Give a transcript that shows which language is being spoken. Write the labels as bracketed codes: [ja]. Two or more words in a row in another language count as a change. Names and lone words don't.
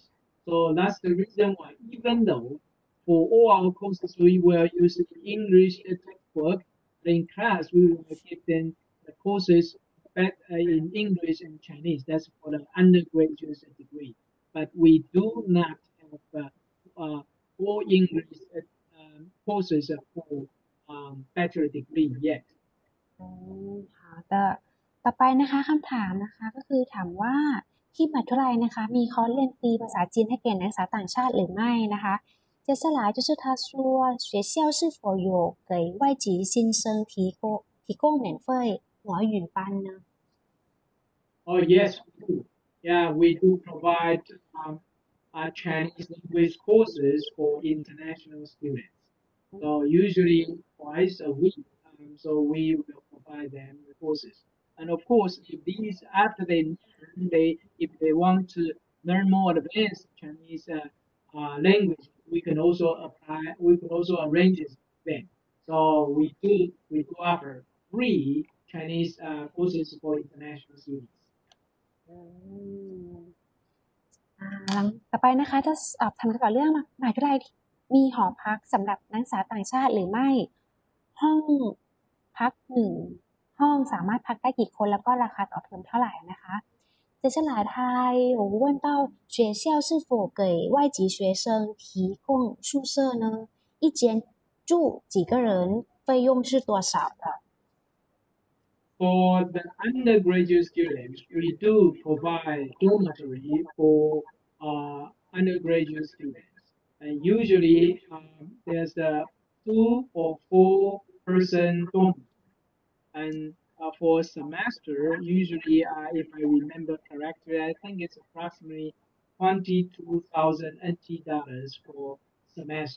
[en] So that's the reason why, even though for all our courses we will use English textbook, in class we will give them the courses in English and Chinese. That's for the undergraduate degree. But we do not have all English courses for bachelor degree yet. [th] 好的ต่อไปนะคะคำถามนะคะก็คือถามว่าที่มหาวิทยาลัยนะคะมีคอร์สเรียนฟรีภาษาจีนให้แก่นักศึกษาต่างชาติหรือไม่นะคะ [zh] 接下来就是他说学校是否有给外籍新生提供免费华语班呢 [en] Oh yes, we do. Yeah, we do provide Chinese language courses for international students. So usually twice a week. So we will provide them the courses. And of course, if these after if they want to learn more advanced Chinese language, we can also apply. We can also arrange it then. So we do offer free Chinese courses for international students. [th] ต่อไปนะคะจะสอบถามเกี่ยวกับเรื่องมหาวิทยาลัยมีหอพักสำหรับนักศึกษาต่างชาติหรือไม่ห้องพัก1ห้องสามารถพักได้กี่คนแล้วก็ราคาต่อเทอมเท่าไหร่นะคะ [zh] 接下来他有问到学校是否给外籍学生提供宿舍呢一间住几个人费用是多少的 [en] For the undergraduate students, we do provide dormitory for undergraduate students. And usually there's a 2 or 4 person dorm. And for a semester, usually, if I remember correctly, I think it's approximately 22,000 NT dollars for semester.